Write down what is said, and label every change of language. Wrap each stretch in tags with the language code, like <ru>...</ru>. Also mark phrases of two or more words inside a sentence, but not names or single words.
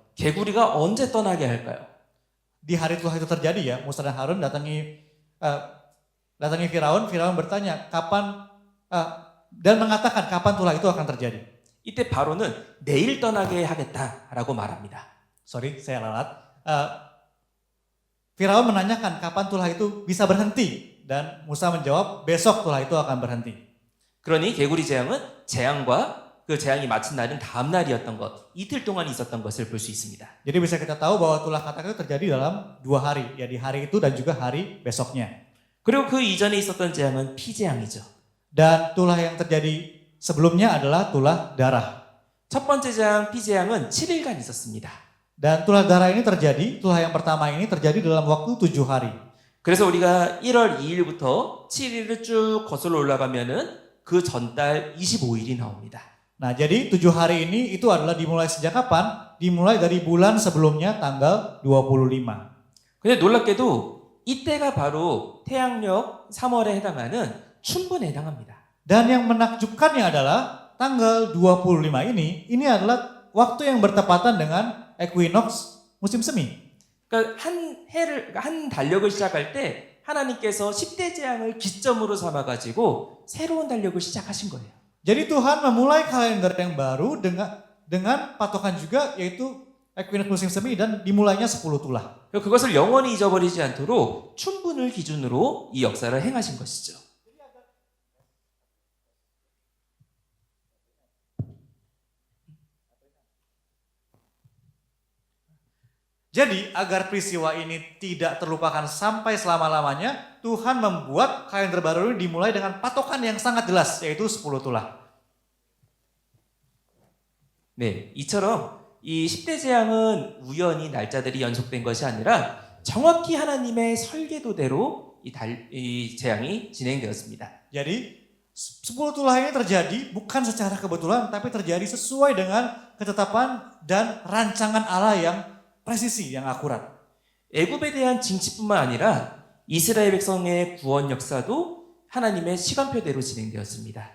<ko>개구리가 언제 떠나게 할까요?</ko> <id>Di hari tulah itu terjadi ya, Musa dan Harun datangi Firaun. Firaun bertanya kapan dan mengatakan kapan tulah itu akan terjadi.</id> <ko>이때 바로는 내일 떠나게 하겠다라고 말합니다.</ko> <id>Sorry, saya lalat. Firaun menanyakan kapan tulah itu bisa berhenti dan Musa menjawab besok tulah itu akan berhenti.</id> <ko>그러니 개구리 재앙은 재앙과 그 재앙이 마친 날은 다음 날이었던 것, 이틀 동안 있었던 것을 볼 수 있습니다.</ko> <id>Jadi bisa kita tahu bahwa tulah katak itu terjadi dalam 2 hari, ya di hari itu dan juga hari besoknya.</id> <ko>그리고 그 이전에 있었던 재앙은 피 재앙이죠.</ko> <id>Dan tulah yang terjadi sebelumnya adalah tulah darah.</id> <ko>첫 번째 재앙, 피 재앙은 7일간 있었습니다.</ko> <id>Dan tulah darah ini terjadi, tulah yang pertama ini terjadi dalam waktu 7 hari.</id> <ko>그래서 우리가 1월 2일부터 7일을 쭉 거슬러 올라가면은 그 전달 25일이 나옵니다.</ko> <id>Nah, jadi 7 hari ini itu adalah dimulai sejak kapan? Dimulai dari bulan sebelumnya tanggal 25.</id> <ko>근데 놀랍게도 이때가 바로 태양력 3월에 해당하는 춘분에 해당합니다.</ko> <id>Dan yang menakjubkannya adalah tanggal 25 ini adalah waktu yang bertepatan dengan equinox musim semi.</id> <ko>그러니까 한 달력을 시작할 때 하나님께서 10대 재앙을 기점으로 삼아 가지고 새로운 달력을 시작하신 거예요.</ko> <id>Jadi Tuhan memulai kalender yang baru dengan patokan juga yaitu equinox musim semi dan dimulainya 10 tulah.</id> <ko>그것을 영원히 잊어버리지 않도록 춘분을 기준으로 이 역사를 행하신 것이죠.</ko> <id>Jadi agar peristiwa ini tidak terlupakan sampai selama-lamanya, Tuhan membuat kalender baru ini dimulai dengan patokan yang sangat jelas, yaitu 10 tulah.</id> <ko>네, 이처럼 이 10대 재앙은 우연히 날짜들이 연속된 것이 아니라 정확히 하나님의 설계도대로 이 재앙이 진행되었습니다.</ko> <id>Jadi 10 tulah ini terjadi bukan secara kebetulan, tapi terjadi sesuai dengan ketetapan dan rancangan Allah yang presisi, yang akurat.</id> <ko>애굽에 대한 징치뿐만 아니라 이스라엘 백성의 구원 역사도 하나님의 시간표대로 진행되었습니다.</ko>